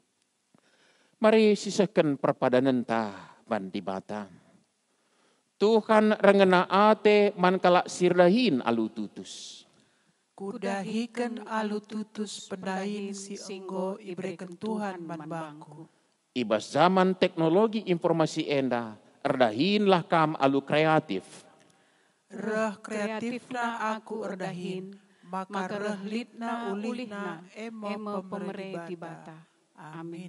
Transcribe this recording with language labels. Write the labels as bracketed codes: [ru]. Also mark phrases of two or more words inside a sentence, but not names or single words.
[btx] Mari sisakan perpadanan ta bandi bata. Tuhan rengena ate man kalak sirdahin alu tutus. Kudahikan alu tutus pendahin si enggo ibrekan Tuhan man bangku. Ibas zaman teknologi informasi enda, erdahinlah kam alu kreatif. Reh kreatifna aku erdahin, maka reh litna ulihna emo pemerintah bata. Amin.